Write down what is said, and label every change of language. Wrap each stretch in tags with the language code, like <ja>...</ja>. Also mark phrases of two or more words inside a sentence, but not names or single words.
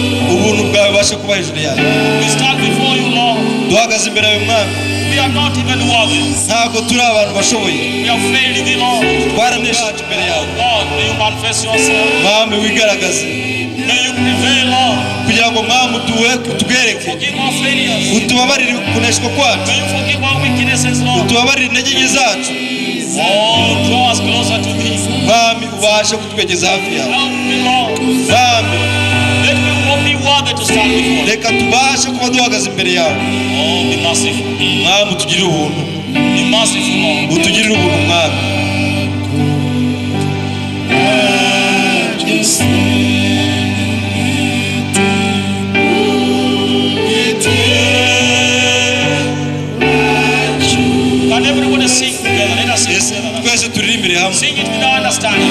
<rw>ubuntu bwawe bubashe kuba hejuru yawe.</rw> <en>We stand before you, Lord.</en> <rw>duhagaze imbere yawe mwami.</rw> <en>We are not even worthy.</en> <rw>ntabwo turi abantu bashoboye.</rw> <en>We have failed thee, Lord.</en> <rw>twaranesheje imbere yawe.</rw> <en>God, may you manifest yourself.</en> <rw>mwami wigaragaze.</rw> <en>May you prevail, Lord.</en> <rw>kugira ngo mwami utwereke.</rw> <en>Forgive our failures.</en> <rw>utubabarire kuneshwa kwacu.</rw> <en>May you forgive our weaknesses, Lord.</en> <rw>utubabarire intege nke zacu.</rw> <en>Oh, draw us closer to thee.</en> <rw>mwami ubashe kutwegeza hafi yawe.</rw> <en>Help me, Lord.</en> <rw>mwami</rw> <en>Let me be worthy to stand before you.</en> <rw>reka tubashe kuba duhagaze imbere yawe.</rw> <en>Oh, be merciful.</en> <rw>mwami utugirire ubuntu.</rw> <en>Be merciful, Lord.</en> <rw>utugirire ubuntu mwami.</rw> <en>Can everybody sing together? Let us sing Yesu, together.</en> <rw>twese turirimbire hamwe.</rw> <en>Sing it with our understanding.</en>